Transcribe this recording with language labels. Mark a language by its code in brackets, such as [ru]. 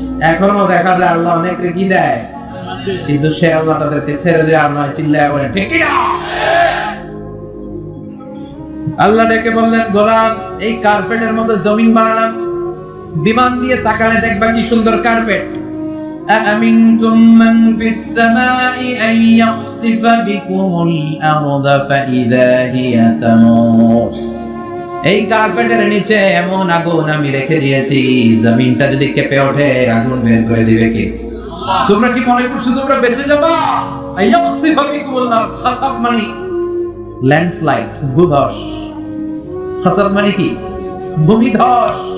[bn] এখনো দেখা যায় আল্লাহ অনেকের কি দেয়, কিন্তু সে আল্লাহ তাদেরকে ছেড়ে দেয় আর নয়। চিল্লায় বলে ঠিক কি না? আল্লাহ ডেকে বললেন, গোলাম এই কার্পেটের মতো জমিন বানালাম, বিমান দিয়ে তাকালে দেখবা কি সুন্দর কার্পেট। [ar] أأمنتم من في السماء أن يخسف بكم الأرض فإذا هي تمور। [bn] এই কার্পেটের নিচে এমন আগুন আমি রেখে দিয়েছি, জমিনটা যদি কেঁপে ওঠে আগুন বের করে দিবে কে? তোমরা কি মনে করছো তোমরা বেঁচে যাবা? [ar] আইয়াখসিফা বিকুমুল আরদ। [bn] খাসাফ মানে ল্যান্ডস্লাইড, ভূধস। খাসাফ মানে কি? ভূমিধস।